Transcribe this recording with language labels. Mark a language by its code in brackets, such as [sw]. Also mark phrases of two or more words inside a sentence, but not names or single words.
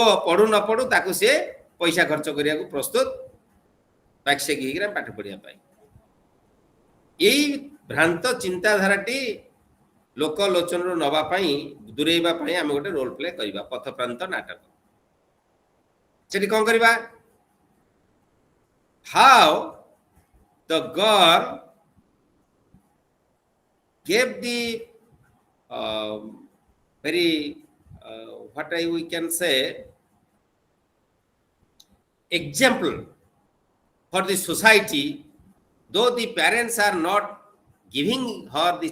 [or] ପଢୁ ନ ପଢୁ ତାକୁ ସେ ପଇସା ଖର୍ଚ୍ଚ କରିବାକୁ ପ୍ରସ୍ତୁତ ପାକ୍ସେକ ହେଇକିନା ପାଠ ପଢିବା ପାଇଁ ଏଇ ଭ୍ରାନ୍ତ ଚିନ୍ତାଧାରାଟି ଲୋକ ଲୋଚନରୁ ନେବା ପାଇଁ ଦୂରେଇବା ପାଇଁ ଆମେ ଗୋଟେ [en] role play [or] କରିବା ପଥପ୍ରାନ୍ତ ନାଟକ ସେଠି କ'ଣ କରିବା [en] how the girl gave the very what we can say example for the society though the parents are not giving her the